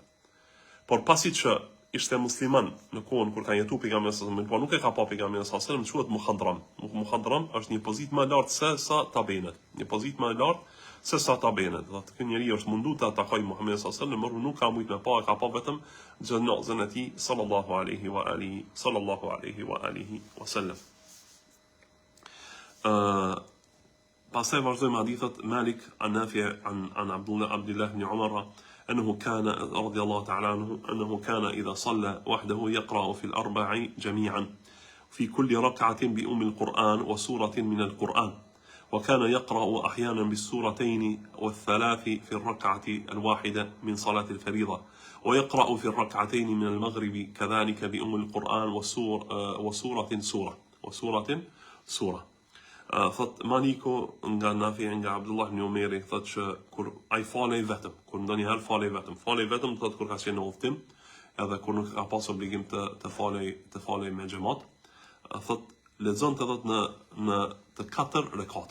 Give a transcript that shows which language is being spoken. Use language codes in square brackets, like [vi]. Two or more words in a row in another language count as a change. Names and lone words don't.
[sq] Por pasi që ishte musliman në kohën kur ka jetu pejgamberi [ar] صلى الله عليه وسلم, [sq] por nuk e ka pa pejgamberin [ar] صلى الله عليه وسلم, [sq] quhet muhadram. Muhadram është një pozitë më e lartë se sa tabenet. Dhe ky njeri është mundu të atakoj Muhamedit sallallahu alaihi wasallam, por nuk ka mujt me pa, ka pa vetëm xhenazën e tij [ar] صلى الله عليه وعلى آله وسلم. [sq] Pastaj vazhdojmë hadithet [ar] مالك عن نافع عن عبد الله بن عمر أنه كان رضي الله تعالى عنه أنه كان إذا صلى وحده يقرأ في الأربع جميعا في كل ركعة بأم القرآن وسورة من القرآن، وكان يقرأ أحيانا بالسورتين والثلاث في الركعة الواحدة من صلاة الفريضة، ويقرأ في الركعتين من المغرب كذلك بأم القرآن وسورة سورة. [sq] Thot Maliku nga Nafi nga Abdullah ibn Umeri thot që kur ai falej vetëm, kur ndonjëherë falej vetëm thot kur ka qenë në udhtim, edhe kur nuk ka pas obligim të falej me xhamat, thot lexonte thot në të 4 rekate.